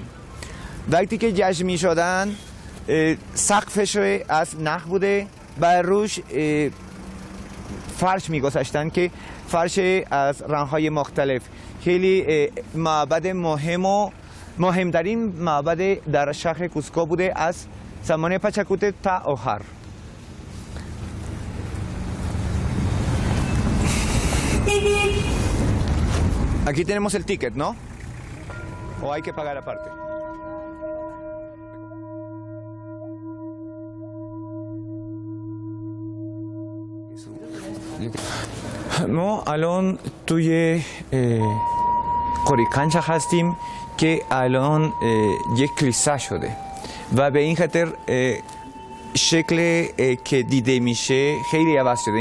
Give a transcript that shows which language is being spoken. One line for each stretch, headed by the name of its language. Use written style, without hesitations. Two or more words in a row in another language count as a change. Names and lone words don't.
Persian: وقتی که جشن می شدن سقفش از نخ بوده و روش فرش می گذاشتن که فرش از رنگ‌های مختلف. خیلی معبد مهم و مهمترین معبد در شهر کوسکو بوده از زمان پچاکوتک تا آخر.
Spanish: Aquí tenemos el ticket, ¿no? ¿O hay que pagar aparte?
Persian: ما الان توی قوریکانچا هستیم که الان یک کلیسا شده و به این خاطر شکل که دیده میشه خیلی عوض شده.